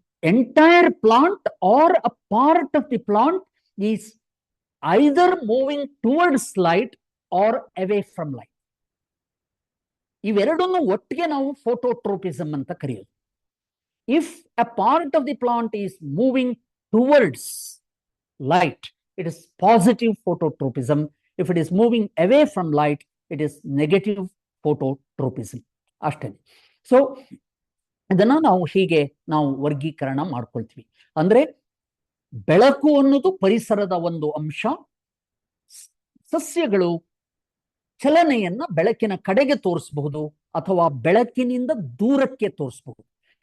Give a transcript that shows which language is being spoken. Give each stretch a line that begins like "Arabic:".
English: Entire plant or a part of the plant is either moving towards light or away from light.
Kannada: ಇವೆರಡನ್ನು ಒಟ್ಟಿಗೆ ನಾವು ಫೋಟೋಟ್ರೋಪಿಸಮ್ ಅಂತ ಕರೆಯೋದು.
English: If a part of the plant is moving towards light, it is positive phototropism. If it is moving away from light, it is negative phototropism.
Kannada: ಅಷ್ಟೇ. So ಇದನ್ನ ನಾವು ಹೀಗೆ ನಾವು ವರ್ಗೀಕರಣ ಮಾಡ್ಕೊಳ್ತೀವಿ. ಅಂದ್ರೆ ಬೆಳಕು ಅನ್ನೋದು ಪರಿಸರದ ಒಂದು ಅಂಶ. ಸಸ್ಯಗಳು ಚಲನೆಯನ್ನ ಬೆಳಕಿನ ಕಡೆಗೆ ತೋರಿಸಬಹುದು ಅಥವಾ ಬೆಳಕಿನಿಂದ ದೂರಕ್ಕೆ ತೋರಿಸಬಹುದು.